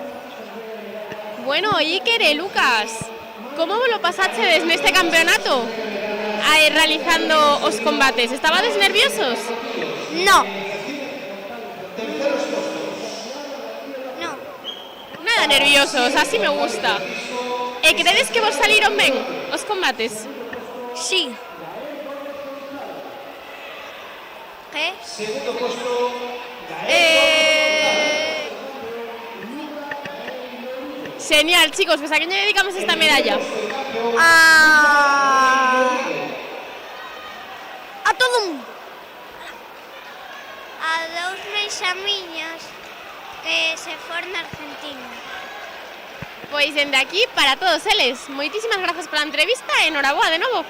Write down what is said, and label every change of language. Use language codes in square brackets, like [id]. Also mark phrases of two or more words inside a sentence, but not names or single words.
[gl] Bueno, Iker e Lucas, como vos lo pasachedes neste campeonato realizando os combates? Estabades nerviosos? [es] No. No. [gl] Nada nerviosos, así me gusta. E credes que vos saliron ben os combates? [es] Sí. ¿Qué? Segundo puesto, Genial, chicos, pues ¿a quién le dedicamos esta medalla? A todo mundo. [gl] A dous meis amiños que se foron na Argentina. Pois dende aquí para todos eles. Moitísimas grazas pola entrevista e enhoraboa de novo.